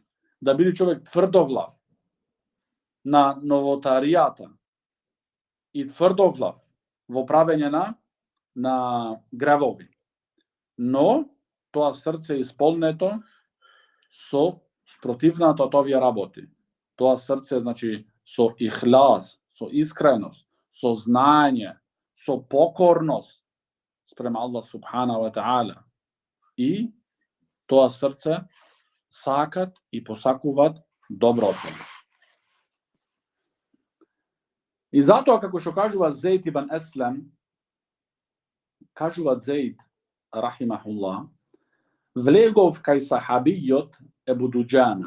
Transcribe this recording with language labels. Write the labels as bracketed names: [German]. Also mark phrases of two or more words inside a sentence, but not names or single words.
[Macedonian] Да биде човек тврдоглав на новотаријата и тврдоглав во правење на гревови. Но тоа срце е исполнето со спротивната од овие работи. Тоа срце, значи, со ихлас, со искреност, со знаење, со покорност спрема Аллах [Arabic] سبحانه وتعالى. [Macedonian] И тоа срце сакат и посакуваат доброто. И затоа, како што кажува Зейд ибн Еслем, кажува Зейд, рахимахуллах, влегов кај сахабијот Ебу Дуџана.